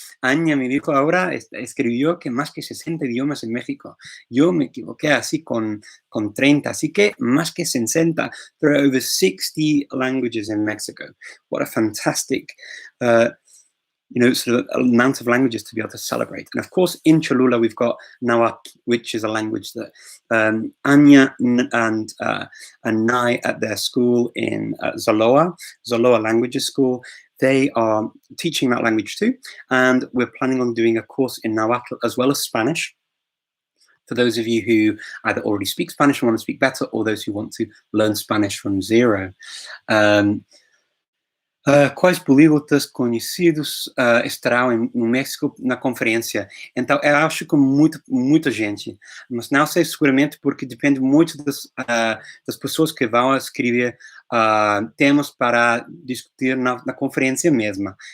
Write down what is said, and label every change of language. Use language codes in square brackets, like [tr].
[es] Anya me dijo ahora, escribió que más que 60 idiomas en México. Yo me equivoqué así con 30, así que más que 60. [en] There are over 60 languages in Mexico. What a fantastic sort of amount of languages to be able to celebrate. And of course, in Cholula, we've got Nahuatl, which is a language that Anya and Nai at their school in Zoloa Languages School, they are teaching that language too. And we're planning on doing a course in Nahuatl as well as Spanish, for those of you who either already speak Spanish and want to speak better, or those who want to learn Spanish from zero. [pt] Quais políglotas conhecidos estarão no México na conferência? Então, eu acho que muita gente, mas não sei seguramente porque depende muito das pessoas que vão escrever temas para discutir na conferência mesma.